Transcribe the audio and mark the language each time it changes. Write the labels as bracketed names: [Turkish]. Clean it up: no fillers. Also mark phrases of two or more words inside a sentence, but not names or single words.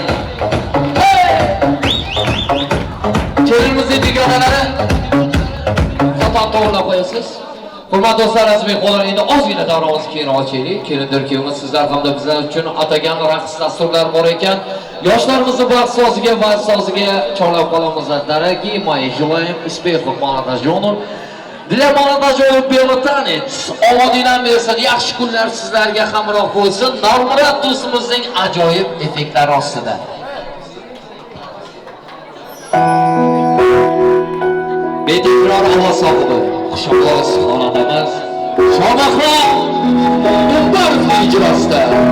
[Uzbek] Kelinimizning dugonalari fotoat to'g'rilab qo'yasiz. Hurmatli do'stlar, azizlar, qo'llar endi ozgina davronimizni keyin ochaylik. Kelindir kuyovimiz sizlar hamda bizlar uchun atagan raqs dasturlar bor ekan. Yoshlarimizni baxt soziga va soziga chorlab qolamiz. [Russian] Дорогие мои, желаем успехов молодоженам. Для молодоженов белый танец. [Uzbek] Omadinglar bersin, yaxshi kunlar sizlarga hamroh bo'lsin. Nurmurod do'stimizning ajoyib effektlari ostida. Betikror ovoz sohibi, xushxo'sh xonandamiz Shomahrom Do'xtorovning ijrosida.